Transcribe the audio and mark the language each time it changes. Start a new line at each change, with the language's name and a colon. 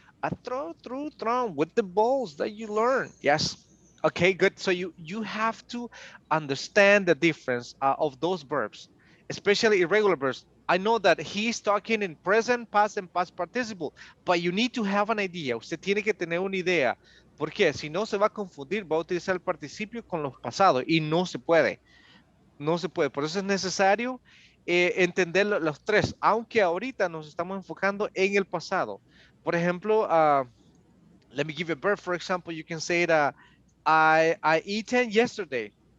English: A throw, through, thrown with the balls that you learn. Yes. Okay, good. So you have to understand the difference of those verbs, especially irregular verbs. I know that he's talking in present, past, and past participle, but you need to have an idea.
Spanish: Usted tiene que tener una idea. Porque si no se va a confundir, va a utilizar el participio con los pasados y no se puede. No se puede. Por eso es necesario entender los tres, aunque ahorita nos estamos enfocando en el pasado. Por ejemplo,
English: let me give you a verb. For example, you can say that I eaten yesterday.